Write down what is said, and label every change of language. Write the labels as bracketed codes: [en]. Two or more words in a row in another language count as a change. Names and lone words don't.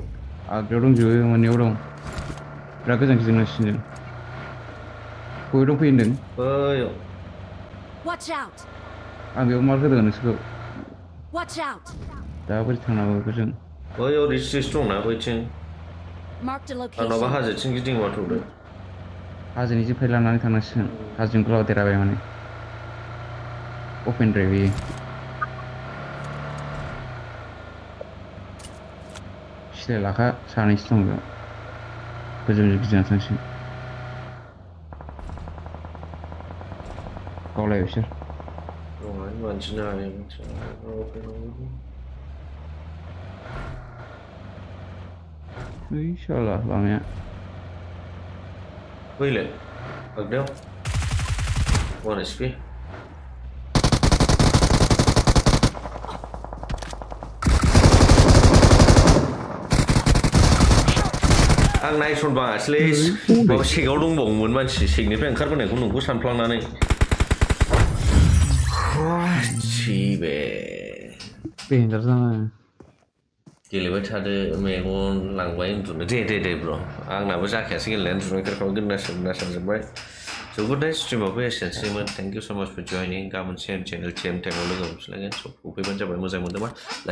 [brx] आगदायाव दंजोबो मोननैयाव दं बिराद गोजान गिदिंनांसिगोन जों बबे दंफैयो होनदों बैयाव [en] Watch out! [brx] आं बेयाव मार्क होदों नोंसोरखौ [en] Watch out! [brx] दा बोरै थांनांगौ बेफोरजों बैयाव रिस दंना बैथिं [en] Marked a [brx] आंनावबा [en] location. [brx] हाजोथिं गिदिंबा थौदो हाजोनि जिपफाइ लानानै थांनांसिगोन हाजोजों गोलावदेराबाय माने [en] open drive [brx] बेयो सिलाय लाखा सानैसो दं बेयाव गोजौजों गिदिंना थांसिगोन गावलाय बिसोर मानसिना [id] Inshallah lamanya. [en] Wait, look down. 1 HP. [brx] आं नायसनबा एटले माबा सेगाव दंबावोमोन मानसि सेगनिफ्राय ओंखारबोनायखौ नोंखौ सानफ्लांनानै बे [id] Pintar sana. [brx] गेलेबाय थादो मेगन लांबाय उन्दुनो दे ब्र आंनाबो जाखायासै गेलेनाया उन्दुनाय खेरखाव गोदोनासानजोब्बाय [en] So good night [brx] streamaवबो एसेनोसैमोन [en] thank you so much for [brx] जयनिं गाबोन [en] same channel same [brx] टाइमाव लोगो मोनफिनलायगोन स' फैबानो जाबाय मोजां मोनदोंबा